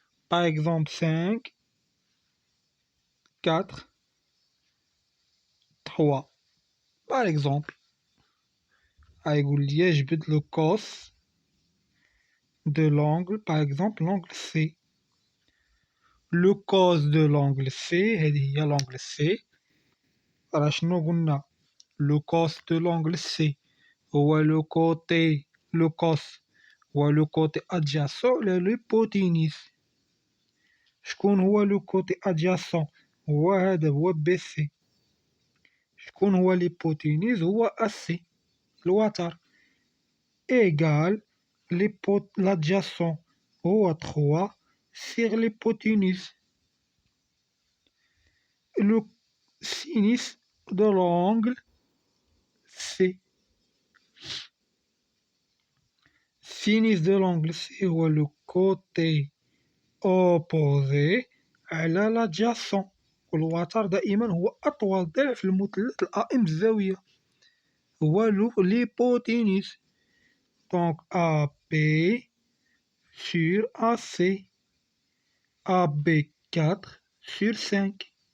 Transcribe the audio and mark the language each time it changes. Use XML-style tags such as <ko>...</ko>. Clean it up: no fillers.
<ar>باغ اكزومبل 5 4 3 باغ اكزومبل يقول لي جبد لو كوس</ar> <fr>de l'angle par exemple l'angle C. Le cos de l'angle C</fr> <ar>هذه هي</ar> <fr>l'angle C.</fr> <ar>راه شنو قلنا؟</ar> <fr>le cos de l'angle C هو le cos هو le côté adjacent للhypoténuse.</fr> <ar>شكون هو</ar> <fr>le côté adjacent؟</fr> <ar>هو هذا، هو BC. شكون هو l'hypoténuse؟ هو AC الوتر.</ar> <fr>égal l'adjacent هو 3 sur l'hypoténuse. Le sinus de l'angle C. Sinus de l'angle C هو le côté opposé على l'adjacent.</fr> <ar>والوتر دائما هو أطول ضلع في المثلث الأئم الزاوية، هو l'hypoténuse.</ar> <fr>Donc AB sur AC. AB 4 sur 5.</fr>